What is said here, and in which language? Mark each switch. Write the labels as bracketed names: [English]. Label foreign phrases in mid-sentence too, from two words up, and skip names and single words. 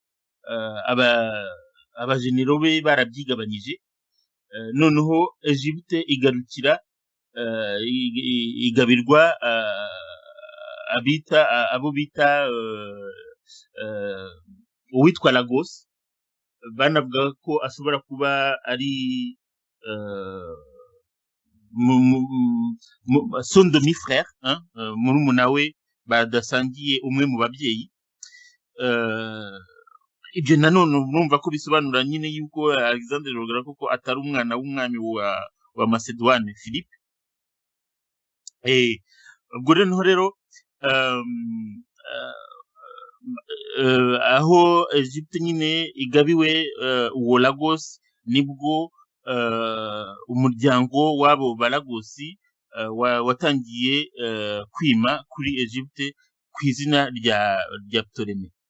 [Kinyarwanda] abajenero be barabyigabanyije, noneho Egypte igarukira igabirwa abo bita uwitwa Lagos, banavuga ko ashobora kuba ari [French] son demi-frère, [Kinyarwanda] murumuna we badasangiye umwe mu babyeyi. Ibyo nanone urumva ko bisobanura nyine yuko Alexandre Rogara koko atari umwana w'umwami wa Macedoine Philippe. Ubwo rero aho Egypte nyine igabiwe uwo Lagos, nibwo umuryango w'abo Balagosi watangiye kwima kuri Egypte ku izina rya Ptolemy.